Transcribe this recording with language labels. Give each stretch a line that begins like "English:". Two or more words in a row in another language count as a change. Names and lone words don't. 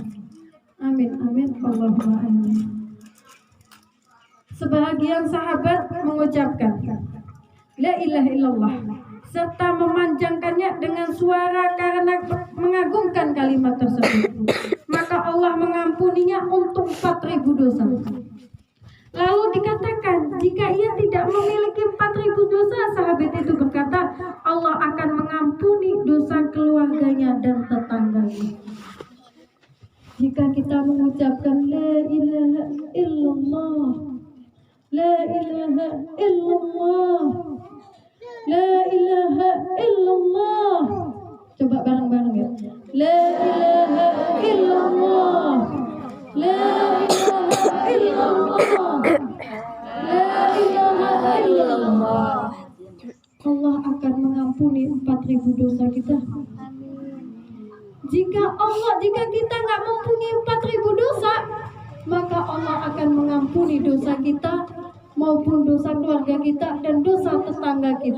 Arabic: آمين، آمين، اللهم آمين.
Indonesian: Sebahagian sahabat mengucapkan
Arabic: لا إله إلا الله
Indonesian: serta memanjangkannya dengan suara karena mengagungkan kalimat tersebut, maka Allah mengampuninya untuk 4.000 dosa. Lalu dikatakan, jika ia tidak memiliki 4.000 dosa, sahabat itu berkata, Allah akan mengampuni dosa keluarganya dan tetangganya. Jika kita mengucapkan
Arabic: لا إله إلا الله، لا إله إلا الله، لا إله إلا الله,
Indonesian: coba bareng-bareng ya,
Arabic: لا إله إلا الله، لا إله إلا الله، لا إله إلا الله.
Indonesian: Allah akan mengampuni 4.000 dosa kita. Jika kita nggak mempunyai 4.000 dosa, maka Allah akan mengampuni dosa kita maupun dosa keluarga kita dan dosa tetangga kita.